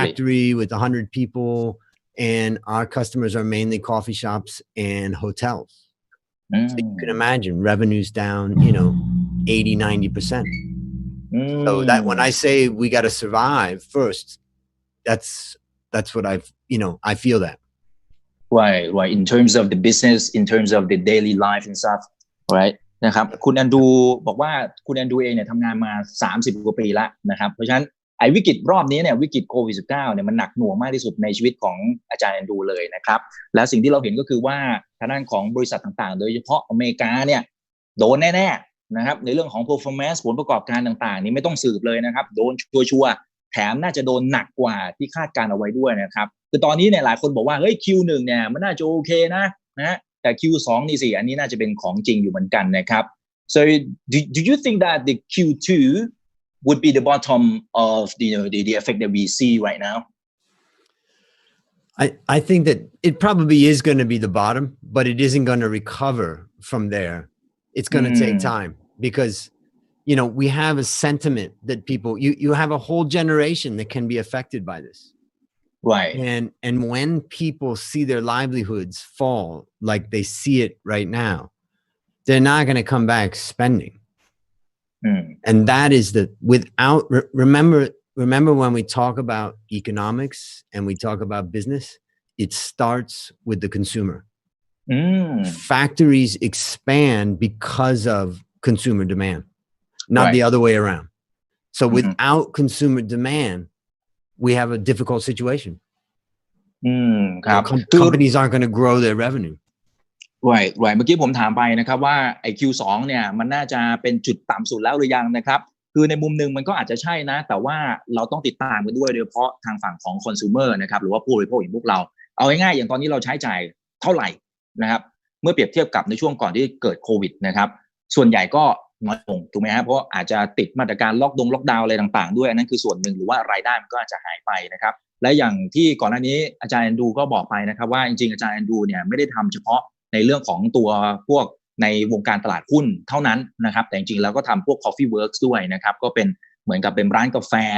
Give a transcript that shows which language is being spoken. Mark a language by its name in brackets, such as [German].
[English] a factory with 100 people and our customers are mainly coffee shops and hotels so you can imagine revenues down 80-90% so that when I say we got to survive first that's what I feel that right in terms of the business in terms of the daily life and stuff right [Thai] นะครับคุณแอนดรูบอกว่าคุณแอนดรูเองเนี่ยทำงานมา30 กว่าปีแล้วนะครับเพราะฉะนั้นไอ้วิกฤตรอบนี้เนี่ยวิกฤตโควิด-19 เนี่ยมันหนักหน่วงมากที่สุดในชีวิตของอาจารย์แอนดรูเลยนะครับและสิ่งที่เราเห็นก็คือว่าทางด้านของบริษัทต่างๆโดยเฉพาะอเมริกาเนี่ย โดนแน่ๆนะครับในเรื่องของ performance ผลประกอบการต่างๆนี่ไม่ต้องสืบเลยนะครับโดนชัวร์ๆแถมน่าจะโดนหนักกว่าที่คาดการเอาไว้ด้วยนะครับคือตอนนี้เนี่ยหลายคนบอกว่าเฮ้ย Q1 เนี่ยมันน่าจะโอเคนะแต่ Q2 นี่สิอันนี้น่าจะเป็นของจริงอยู่เหมือนกันนะครับ [English] so do you think that the Q2 would be the bottom of the effect that we see right now I think that it probably is going to be the bottom but it isn't going to recover from there it's going to take time because we have a sentiment that people you have a whole generation that can be affected by this right and when people see their livelihoods fall like they see it right now, they're not going to come back spending. And that is the without remember when we talk about economics and we talk about business, it starts with the consumer. Factories expand because of consumer demand, not the other way around. So without consumer demand, we have a difficult situation. [Thai] ครับ [English] Companies aren't going to grow their revenue. [Thai] right เมื่อกี้ผมถามไปนะครับว่าไอ้ Q2 เนี่ยมันน่าจะเป็นจุดต่ำสุดแล้วหรือยังนะครับคือในมุมหนึ่งมันก็อาจจะใช่นะแต่ว่าเราต้องติดตามกันด้วยโดยเฉพาะทางฝั่งของ consumer นะครับหรือว่าผู้บริโภคอย่างพวกเราเอาง่ายๆอย่างตอนนี้เราใช้จ่ายเท่าไหร่ นะครับเมื่อเปรียบเทียบกับในช่วงก่อนที่เกิดโควิดนะครับส่วนใหญ่ก็น้อยลงถูกไหมครับเพราะอาจจะติดมาตรการล็อกดาวน์อะไรต่างๆด้วยอันนั้นคือส่วนหนึ่งหรือว่ารายได้มันก็อาจจะหายไปนะครับและอย่างที่ก่อนหน้านี้อาจารย์แอนดรูก็บอกไปนะครับว่าจริงๆอาจารย์แอนดรูเนี่ยไม่ได้ทำเฉพาะในเรื่องของตัวพวกในวงการตลาดหุ้นเท่านั้นนะครับแต่จริงๆแล้วก็ทำพวก Coffee Works ด้วยนะครับก็เป็นเหมือนกับเป็นร้านกาแฟ